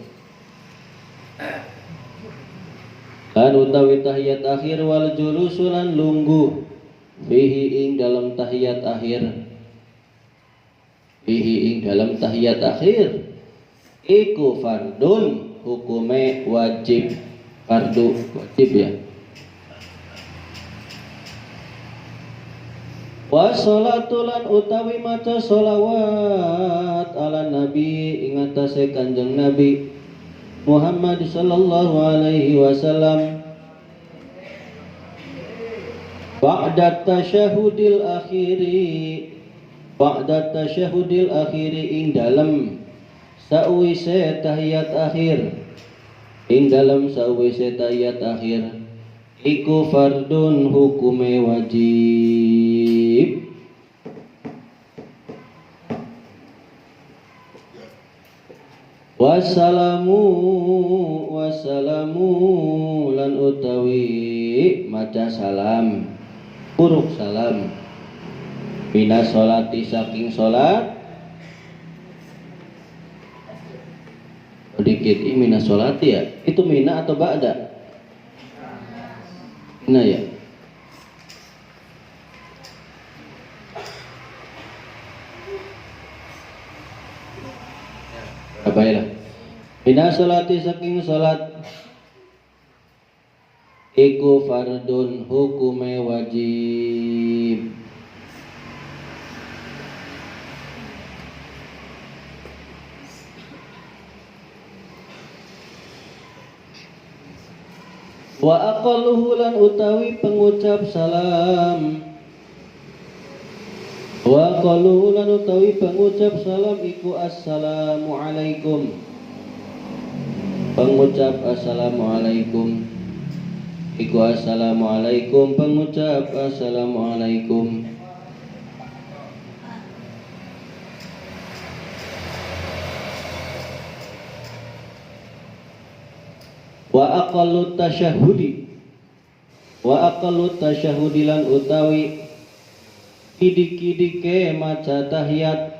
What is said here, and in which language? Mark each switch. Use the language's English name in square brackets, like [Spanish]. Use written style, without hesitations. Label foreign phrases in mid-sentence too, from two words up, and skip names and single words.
[Javanese] lan utawi tahiyat akhir wal julusulan lungguh fihi ing dalam tahiyat akhir iku fardun hukume wajib fardu wajib ya. Wa sholatulan utawi maca sholawat [Arabic] ala nabi [Javanese] ing atase Kanjeng Nabi Muhammad [Arabic] sallallahu alaihi wasallam ba'da tasyahudil akhiri [Javanese] ing dalem sawise tahiyat akhir iku fardun hukume wajib. Wassalamu lan utawi maca salam huruf salam mina sholati saking sholat [Indonesian] sedikit ini mina sholati ya, itu mina atau ba'da? Nah ya, baiklah. [Arabic] Mina sholati [Javanese] saking sholat iku fardun hukume wajib. [Arabic] Wa aqalluhu [Javanese] lan utawi pengucap salam. [Arabic] Wa aqalluhu [Javanese] lan utawi pengucap salam iku [Arabic] assalamu alaikum. [Javanese] Pengucap assalamualaikum iku assalamualaikum, pengucap assalamualaikum. [Arabic] Wa aqallut tasyahudi [Javanese] lan utawi kidik-kidike maca tahiyat.